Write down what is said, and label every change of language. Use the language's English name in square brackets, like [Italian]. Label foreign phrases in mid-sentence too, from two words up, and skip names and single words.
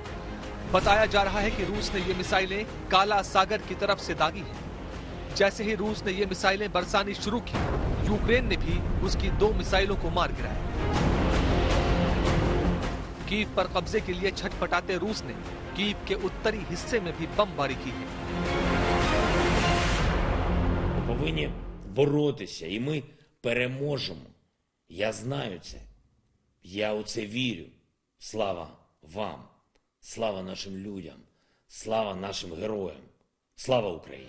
[Hindi] बताया जा रहा है कि रूस ने ये मिसाइलें काला सागर की तरफ से दागी हैं। जैसे ही रूस ने ये मिसाइलें बरसानी शुरू की, यूक्रेन ने भी उसकी 2 मिसाइलों को मार गिराया। कीव पर कब्जे के लिए छटपटाते रूस ने कीव के उत्तरी हिस्से में भी बमबारी की है। [Ukrainian] Повинні боротися, і ми переможемо. Я знаю це. Я у це вірю. Слава вам. Слава нашим людям. Слава нашим героям. Слава Україні.